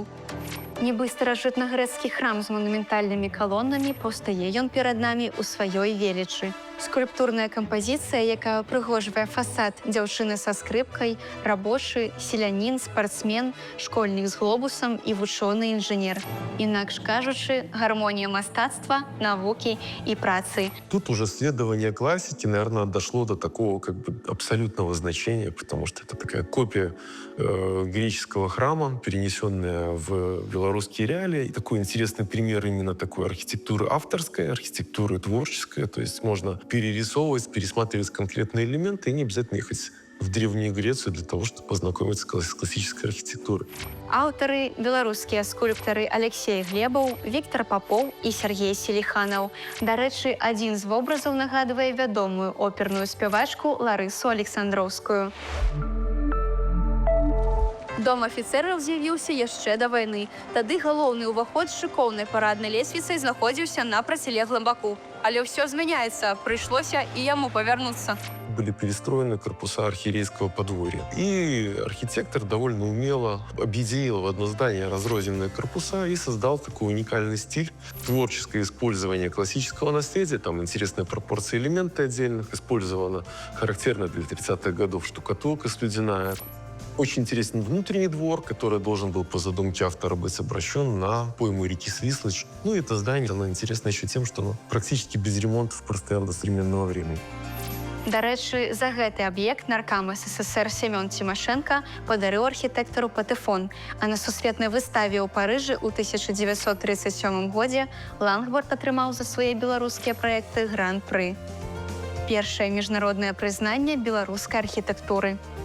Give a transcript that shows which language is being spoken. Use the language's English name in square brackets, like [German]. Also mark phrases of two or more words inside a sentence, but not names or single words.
[Belarusian] Нібы старажытнагрэцкі храм з манументальнымі калонамі, паўстае ён перад намі ў сваёй велічы. Скульптурная кампазіцыя, якая прыгожвае фасад дзяўчыны са скрыпкай, рабочы, селянін, спартсмен, школьнік з глобусам і вучоны інжынер. Інакш кажучы, гармонія мастацтва, навукі і працы. [Russian] Тут уже следование классики, наверное, дошло до такого как бы абсолютного значения, потому что это такая копия греческого храма, перенесенная в белорусские реалии. И такой интересный пример именно такой архитектуры авторской, архитектуры творческой. То есть можно перерисовывать, пересматривать конкретные элементы и не обязательно ехать в Древнюю Грецию для того, чтобы познакомиться с классической архитектурой. [Belarusian] Аўтары – беларускія скульптары Алексей Глебаў, Віктор Попоў і Сергей Селиханаў. Дарэчы, адзін з вобразаў нагадвае вядомую оперную спявачку Ларысу Александроўскую. Дом афіцэраў з'явіўся яшчэ да вайны. Тады галоўны ўваход з шыкоўнай параднай лесвіцай знаходзіўся на процілеглым баку. Але ўсё змяняецца, прыйшлося і яму павярнуцца. [Russian] Были перестроены корпуса архиерейского подворья. И архитектор довольно умело объединил в одно здание разрозненные корпуса и создал такой уникальный стиль. Творческое использование классического наследия, там интересные пропорции элементы отдельных, использовано характерно для 30-х годов штукатурка слюдяная. Очень интересен внутренний двор, который должен был по задумке автора быть обращен на пойму реки Свислочь. Ну и это здание, оно интересно еще тем, что оно практически без ремонтов простояло до современного времени. [Belarusian] Дарэчы, за гэты аб'ект наркам СССР Семён Тимошенко падарыў архітэктару патэфон, а на сусветнай выставе ў Парыжы ў 1937 годзе Лангборд атрымаў за свае беларускія праекты гран-пры. Першае міжнароднае прызнанне беларускай архітэктуры.